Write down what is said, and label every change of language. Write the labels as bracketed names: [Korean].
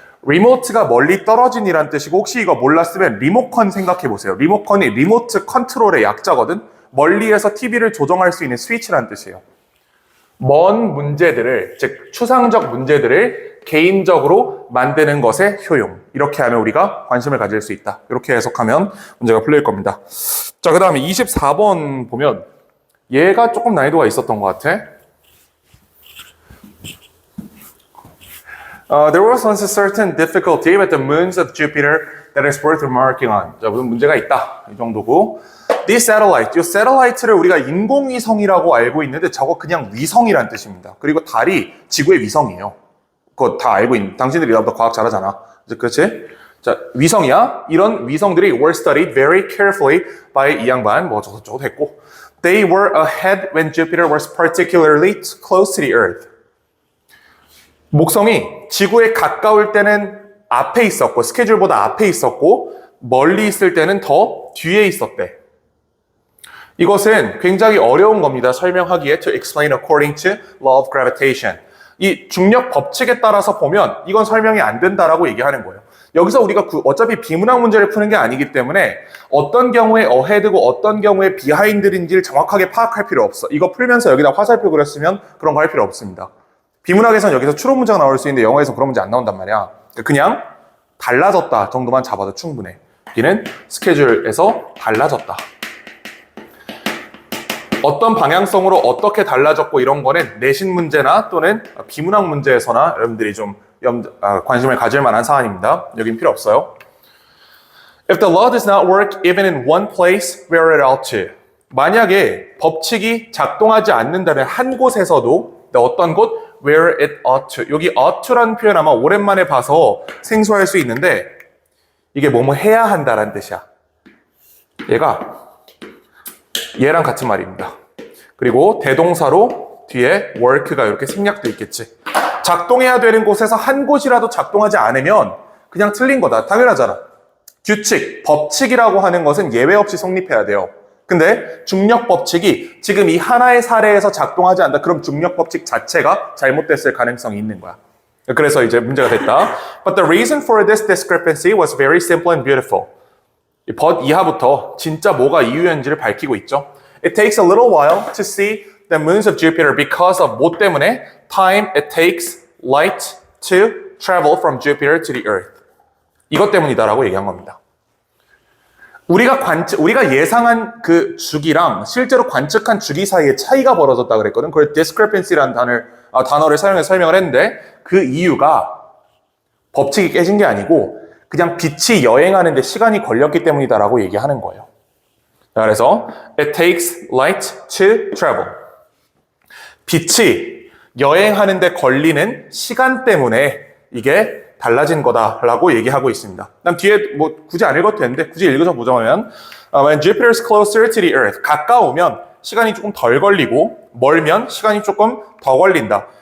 [Korean] remote가 멀리 떨어진이란 뜻이고 혹시 이거 몰랐으면 리모컨 생각해 보세요. 리모컨이 리모트 컨트롤의 약자거든. 멀리에서 TV를 조정할 수 있는 스위치라는 뜻이에요. 먼 문제들을, 즉 추상적 문제들을 개인적으로 만드는 것의 효용. 이렇게 하면 우리가 관심을 가질 수 있다. 이렇게 해석하면 문제가 풀릴 겁니다. 자, 그 다음에 24번 보면 얘가 조금 난이도가 있었던 것 같아. [English] There was once a certain difficulty with the moons of Jupiter that is worth remarking on. [Korean] 자, 무슨 문제가 있다. 이 정도고. This satellite, 이 satellite를 우리가 인공위성이라고 알고 있는데 저거 그냥 위성이란 뜻입니다. 그리고 달이 지구의 위성이에요. 그거 다 알고 있는. 당신들이 나보다 과학 잘하잖아. 그렇지? 자, 위성이야. 이런 위성들이 [English] were studied very carefully by [Korean] 이 양반. 뭐 저거 됐고. [English] They were ahead when Jupiter was particularly close to the Earth. [Korean] 목성이 지구에 가까울 때는 앞에 있었고 스케줄보다 앞에 있었고 멀리 있을 때는 더 뒤에 있었대. 이것은 굉장히 어려운 겁니다. 설명하기에 [English] to explain according to law of gravitation. [Korean] 이 중력 법칙에 따라서 보면 이건 설명이 안 된다라고 얘기하는 거예요. 여기서 우리가 어차피 비문학 문제를 푸는 게 아니기 때문에 어떤 경우에 ahead고 어떤 경우에 behind인지를 정확하게 파악할 필요 없어. 이거 풀면서 여기다 화살표 그렸으면 그런 거 할 필요 없습니다. 비문학에서는 여기서 추론 문제가 나올 수 있는데 영어에서 그런 문제 안 나온단 말이야. 그냥 달라졌다 정도만 잡아도 충분해. 여기는 스케줄에서 달라졌다. 어떤 방향성으로 어떻게 달라졌고 이런 거는 내신 문제나 또는 비문학 문제에서나 여러분들이 좀 관심을 가질 만한 사안입니다. 여긴 필요 없어요. [English] If the law does not work even in one place where it ought to. [Korean] 만약에 법칙이 작동하지 않는다면 한 곳에서도 어떤 곳? [English] where it ought to. [Korean] 여기 ought to라는 표현 아마 오랜만에 봐서 생소할 수 있는데 이게 뭐뭐 해야 한다라는 뜻이야. 얘랑 같은 말입니다. 그리고 대동사로 뒤에 work가 이렇게 생략돼 있겠지. 작동해야 되는 곳에서 한 곳이라도 작동하지 않으면 그냥 틀린 거다. 당연하잖아. 규칙, 법칙이라고 하는 것은 예외 없이 성립해야 돼요. 근데 중력 법칙이 지금 이 하나의 사례에서 작동하지 않는다. 그럼 중력 법칙 자체가 잘못됐을 가능성이 있는 거야. 그래서 이제 문제가 됐다. [English] But the reason for this discrepancy was very simple and beautiful. [Korean] but 이하부터 진짜 뭐가 이유였는지를 밝히고 있죠. [English] It takes a little while to see the moons of Jupiter because of [Korean] 뭐 때문에? [English] Time it takes light to travel from Jupiter to the Earth. [Korean] 이것 때문이다라고 얘기한 겁니다. 우리가 예상한 그 주기랑 실제로 관측한 주기 사이에 차이가 벌어졌다 그랬거든. 그걸 discrepancy라는 단어를 사용해서 설명을 했는데 그 이유가 법칙이 깨진 게 아니고 그냥 빛이 여행하는 데 시간이 걸렸기 때문이다라고 얘기하는 거예요. 그래서 [English] it takes light to travel. [Korean] 빛이 여행하는 데 걸리는 시간 때문에 이게 달라진 거다라고 얘기하고 있습니다. 난 뒤에 뭐 굳이 안 읽어도 되는데 굳이 읽어서 보자면 [English] when Jupiter is closer to the Earth [Korean] 가까우면 시간이 조금 덜 걸리고 멀면 시간이 조금 더 걸린다.